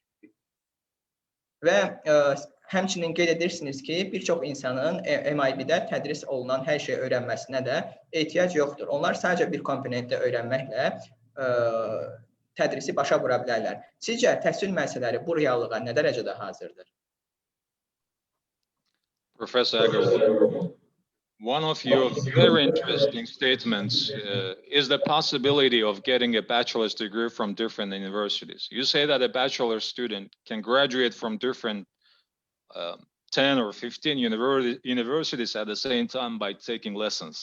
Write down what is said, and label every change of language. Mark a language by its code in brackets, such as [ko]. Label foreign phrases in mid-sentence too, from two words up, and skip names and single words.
[az] Və həmçinin qeyd edirsiniz ki, bir çox insanın MIT-də tədris olunan hər şey öyrənməsinə də ehtiyac yoxdur. Onlar sadəcə bir komponentdə öyrənməklə tədrisi başa vura bilərlər. Sizcə, təhsil müəssisələri bu reallığa nə dərəcədə hazırdır? [en] Professor Aqarval, one of your very interesting statements is the possibility of getting a bachelor's degree from different universities. You say that a bachelor's student can graduate from different 10 or 15 universities at the same time by taking lessons.